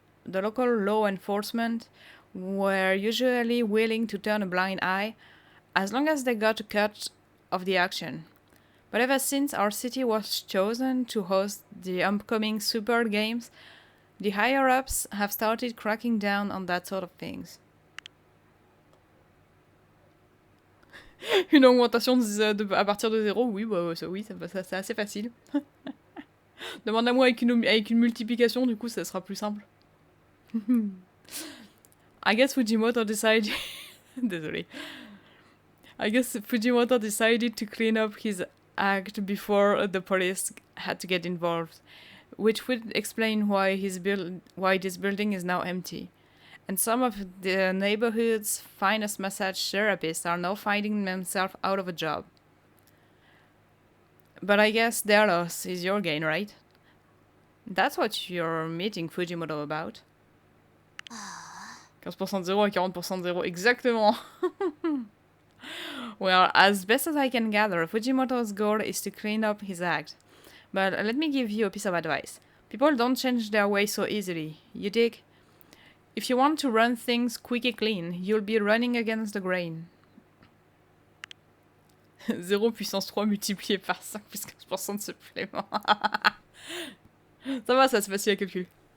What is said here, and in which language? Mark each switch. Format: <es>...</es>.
<en>the local law enforcement were usually willing to turn a blind eye as long as they got a cut of the action. But ever since our city was chosen to host the upcoming Super Games, the higher-ups have started cracking down on that sort of things.</en> <fr>Une augmentation à partir de 0, oui, bah, oui, c'est assez facile. Demande-moi avec une multiplication, du coup, ça sera plus simple.</fr> <en>I guess Fujimoto decided...</en> <fr>Désolé.</fr> <en>I guess Fujimoto decided to clean up his act before the police had to get involved, which would explain why this building is now empty. And some of the neighborhood's finest massage therapists are now finding themselves out of a job. But I guess their loss is your gain, right? That's what you're meeting Fujimoto about.</en> <fr>15% de 0 et 40% de 0, exactement.</fr> <en>Well, as best as I can gather, Fujimoto's goal is to clean up his act. But let me give you a piece of advice. People don't change their ways so easily, you dig? If you want to run things quick and clean, you'll be running against the grain.</en> <fr>0 puissance 3 multiplié par 5 plus 15% de supplément. Ça va, ça c'est facile à calculer.</fr>